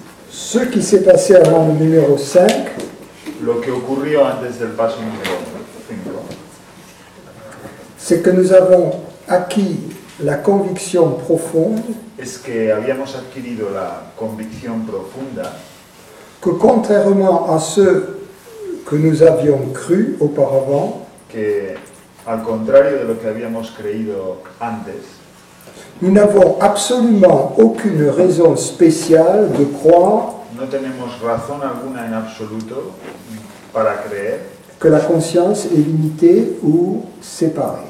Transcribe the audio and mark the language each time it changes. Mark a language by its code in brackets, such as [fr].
[fr] Ce qui s'est passé avant le numéro 5, [es] Lo que ocurrió antes del paso número 5 [fr] c'est que nous avons acquis la conviction profonde [es] es que habíamos adquirido la convicción profunda [fr] que contrairement à ce que nous avions cru auparavant, [es] que, al contrario de lo que habíamos creído antes, [fr] nous n'avons absolument aucune raison spéciale de croire [es] no tenemos razón alguna en absoluto para creer [fr] que la conscience est limitée ou séparée.